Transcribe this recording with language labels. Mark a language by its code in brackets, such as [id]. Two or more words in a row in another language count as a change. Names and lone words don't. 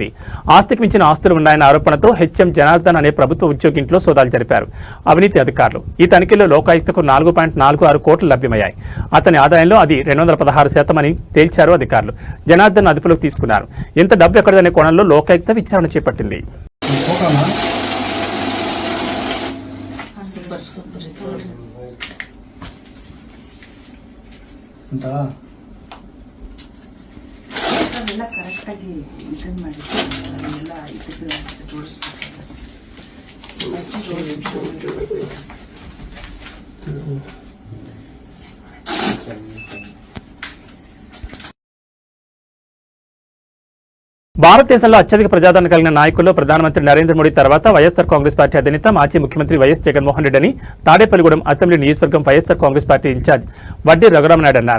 [te] ఆస్తికి మించిన ఆస్తులు ఉన్నాయన్న ఆరోపణతో హెచ్ఎం జనార్దన్ అనే ప్రభుత్వ ఉద్యోగి ఇంట్లో సోదాలు జరిపారు అవినీతి అధికారులు. ఈ తనిఖీలో లోకాయుక్తకు 4.46 కోట్లు లభ్యమయ్యాయి. అతని ఆదాయంలో అది 216% అని తేల్చారు అధికారులు. జనార్దన్ అదుపులోకి తీసుకున్నారు. ఇంత డబ్బు ఎక్కడదనే కోణంలో లోకాయుక్త విచారణ చేపట్టింది. [kn] ಅವೆಲ್ಲ ಕರೆಕ್ಟಾಗಿ ಇದನ್ನು ಮಾಡಿ ಅದನ್ನೆಲ್ಲ ಇದಕ್ಕೆ ಜೋಡಿಸ್ಬೇಕು. ಫಸ್ಟ್ [te] భారతదేశంలో అత్యధిక ప్రజాదరణ కలిగిన నాయకుల్లో ప్రధానమంత్రి నరేంద్ర మోడీ తర్వాత వైఎస్ఆర్ కాంగ్రెస్ పార్టీ అధినేత మాజీ ముఖ్యమంత్రి వైఎస్ జగన్మోహన్ రెడ్డి అని తాడేపల్లిగూడెం అసెంబ్లీ నియోజకవర్గం వైఎస్ఆర్ కాంగ్రెస్ పార్టీ ఇన్ఛార్జ్ వడ్డీ రఘురామనాయుడు అన్నారు.